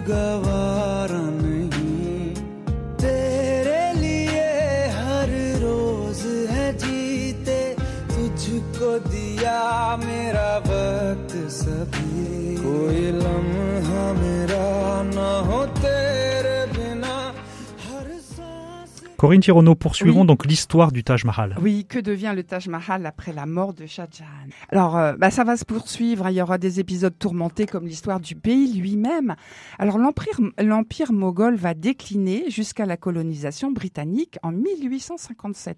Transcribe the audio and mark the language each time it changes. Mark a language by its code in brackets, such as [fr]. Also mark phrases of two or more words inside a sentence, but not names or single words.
[hi] गवारा नहीं तेरे लिए हर रोज है जीते तुझको दिया मेरा वक्त सभी कोई लम्हा मेरा ना हो तेरे बिना हर सांस [fr] Corinne Tirono, poursuivons donc l'histoire du Taj Mahal. Oui, que devient le Taj Mahal après la mort de Shah Jahan? Alors, ça va se poursuivre. Il y aura des épisodes tourmentés comme l'histoire du pays lui-même. Alors, l'empire moghol va décliner jusqu'à la colonisation britannique en 1857.